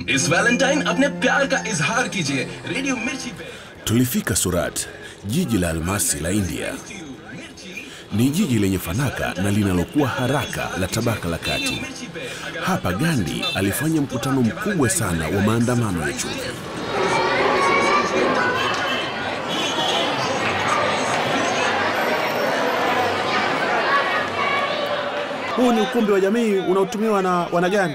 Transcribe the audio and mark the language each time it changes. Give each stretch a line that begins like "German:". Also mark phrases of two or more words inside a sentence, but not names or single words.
Hindi: इस वैलेंटाइन अपने प्यार का इजहार कीजिए रेडियो मिर्ची पे.
Swahili: Tulifika Surat, jiji la almasi la India. Ni jiji lenye fanaka na linalokuwa haraka la tabaka la kati. Hapa Gandhi alifanya mkutano mkubwa sana wa maandamano ya chumvi. Huu ni ukumbi wa jamii unaotumiwa na wanagandhi.